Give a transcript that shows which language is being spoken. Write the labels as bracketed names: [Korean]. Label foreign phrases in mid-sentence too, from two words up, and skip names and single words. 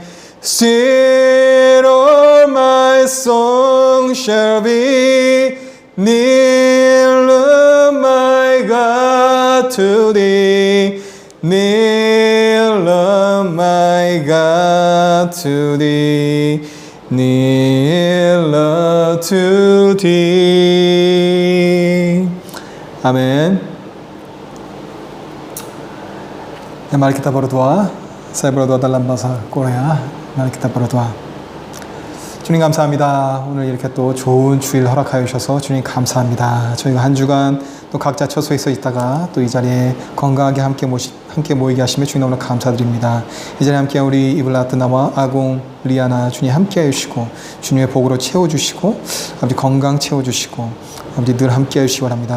[English] Still all my song shall be nearer, my God, to thee. Nearer, my God, to thee. Nearer to thee. [Indonesian] Amen. Mari kita berdoa. Saya berdoa dalam bahasa Korea. Mari kita berdoa. [Korean] 주님 감사합니다. 오늘 이렇게 또 좋은 주일 허락하여 주셔서 주님 감사합니다. 저희가 한 주간 또 각자 처소에서 있다가 또 이 자리에 건강하게 함께 모이게 하시며 주님 너무나 감사드립니다. 이 자리에 함께 우리 이블라트나와 아공, 리아나 주님 함께 해주시고 주님의 복으로 채워주시고 아버지 건강 채워주시고 아버지 늘 함께 해주시기 바랍니다.